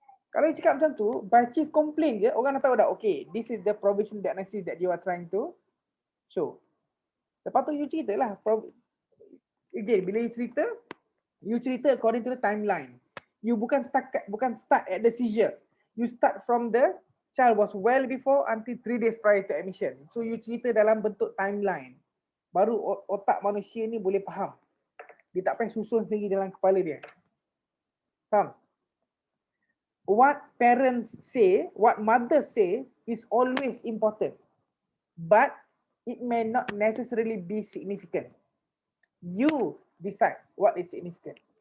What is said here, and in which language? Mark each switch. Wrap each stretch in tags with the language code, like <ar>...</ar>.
<ms>Kalau</ms> <en>you</en> <ms>cakap macam tu,</ms> <en>by chief complaint</en> <ms>je, orang dah tahu dah,</ms> <en>okay, this is the provisional diagnosis that you are trying to show.</en> <ms>Lepas tu</ms> <en>you</en> <ms>cerita lah.</ms> <en>Again,</en> <ms>bila</ms> <en>you</en> <ms>cerita</ms> <en>according to the timeline. You</en> <ms>bukan</ms> <en>start at the seizure. You start from the child was well before until 3 days prior to admission.</en> <ms>So you cerita dalam bentuk timeline. Baru otak manusia ni boleh faham. Dia tak payah susun sendiri dalam kepala dia. Faham?</ms> <en>what parents say, what mothers say is always important, but it may not necessarily be significant. You decide what is significant.</en>